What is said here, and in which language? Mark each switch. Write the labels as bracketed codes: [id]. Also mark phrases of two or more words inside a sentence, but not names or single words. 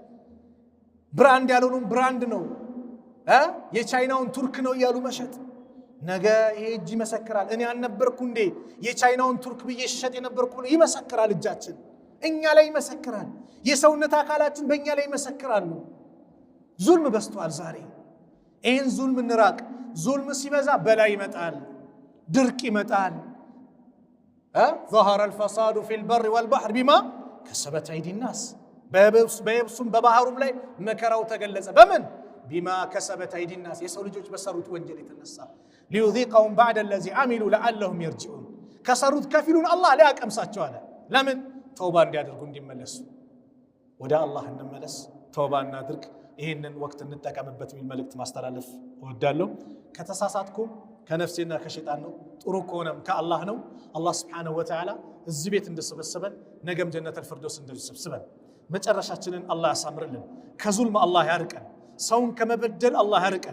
[am] ብራንድ ያልሆነውን ብራንድ ነው፣ የቻይናውን ቱርክ ነው እያሉ መሸጥ። ነገ ይሄ እጅ ይመሰክራል። እኔ አልነበርኩ እንዴ የቻይናውን ቱርክ ብዬ ሸጥ የነበርኩ ብሎ ይመሰክራል። እጃችን እኛ ላይ ይመሰክራል። የሰውነት አካላችን በእኛ ላይ ይመሰክራሉ። ዙልም በዝቷል ዛሬ። ይህን ዙልም እንራቅ። ዙልም ሲበዛ በላይ ይመጣል፣ ድርቅ ይመጣል። [ar] ظهر الفساد في البر والبحر بما كسبت أيدي الناس። [am] በየብሱም በባህሩም ላይ መከራው ተገለጸ። በምን [ar] بما كسبت أيدي الناس፣ [am] የሰው ልጆች በሰሩት ወንጀል የተነሳ [ar] ليذيقهم بعد الذي عملوا لعلهم يرجعون። [am] ከሰሩት ከፊሉን አላህ ሊያቀምሳቸው አለ። ለምን? ተውባ እንዲያደርጉ እንዲመለሱ። ወደ አላህ እንመለስ፣ ተውባ እናድርግ። ይህንን ወቅት እንጠቀምበት የሚል መልእክት ማስተላለፍ እወዳለሁ። ከተሳሳትኩም ከነፍሴና ከሸይጣን ነው፣ ጥሩ ከሆነም ከአላህ ነው። አላህ [ar] سبحانه وتعالى [am] እዚህ ቤት እንደሰበሰበን ነገም [ar] جنة الفردوس [am] እንደሰበሰበን መጨረሻችንን አላህ ያሳምርልን። ከዙልም አላህ ያርቀን። ሰውን ከመበደል አላህ ያርቀን።